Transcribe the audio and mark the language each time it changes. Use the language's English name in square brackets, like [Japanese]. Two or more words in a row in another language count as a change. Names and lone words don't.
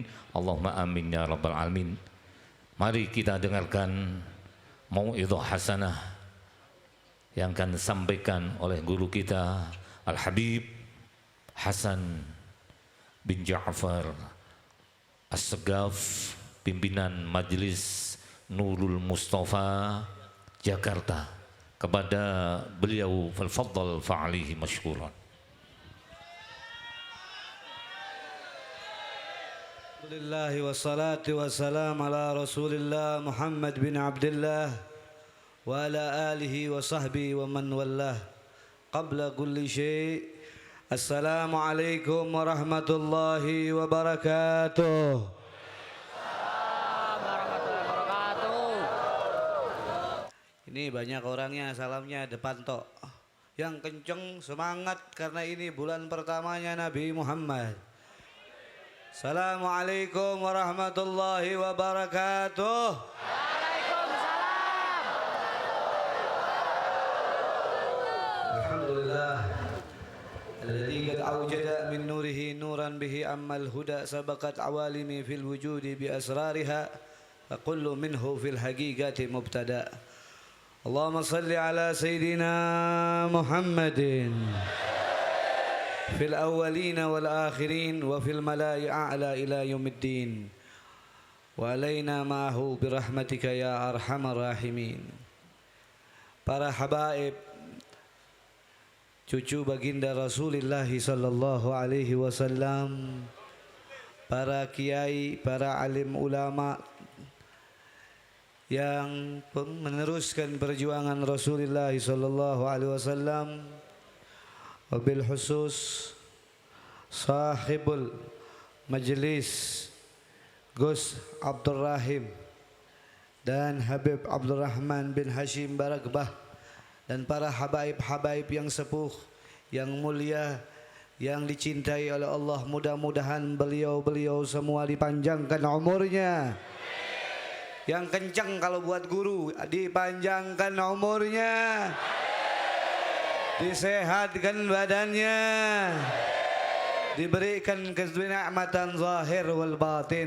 [Arabic] اللهم آمين يا رب العالمين. [Indonesian] Mari kita dengarkan [Arabic] موعظة حسنة [Indonesian] yang akan disampaikan oleh guru kita Al-Habib Hasan bin Ja'far As-Segaf, pimpinan Majelis Nurul Mustafa Jakarta. Kepada beliau [Arabic] فليتفضل فعليه مشكورا. الحمد لله والصلاة والسلام على رسول الله محمد بن عبد الله وعلى آله وصحبه ومن والاه. قبل كل شيء السلام عليكم ورحمة الله وبركاته. [Indonesian] Ini banyak orangnya, salamnya depan tok. Yang kenceng semangat karena ini bulan pertamanya Nabi Muhammad. [Arabic] السلام عليكم ورحمة الله وبركاته. وعليكم السلام الحمد لله. الذي قد أوجد من نوره نورا به عم الهدى سبقت عوالم في الوجود بأسرارها فكل منه في الحقيقة مبتدأ. اللهم صل على سيدنا محمد في الأولين والآخرين وفي الملأ أعلى إلى يوم الدين وعلينا معه برحمتك يا أرحم الراحمين. [Indonesian] Para habaib, cucu baginda Rasulullah [Arabic] صلى الله عليه وسلم, [Indonesian] para kiai, para alim ulama yang meneruskan perjuangan Rasulullah [Arabic] صلى الله عليه وسلم, وبالخصوص صاحب المجلس [Indonesian] Gus Abdul Rahim dan Habib Abdurrahman bin Hashim Barakbah, dan para habaib-habaib yang sepuh, yang mulia, yang dicintai oleh Allah. Mudah-mudahan beliau-beliau semua dipanjangkan umurnya. Yang kencang kalau buat guru, dipanjangkan umurnya, disehatkan badannya, diberikan kenikmatan [Arabic] ظاهر والباطن.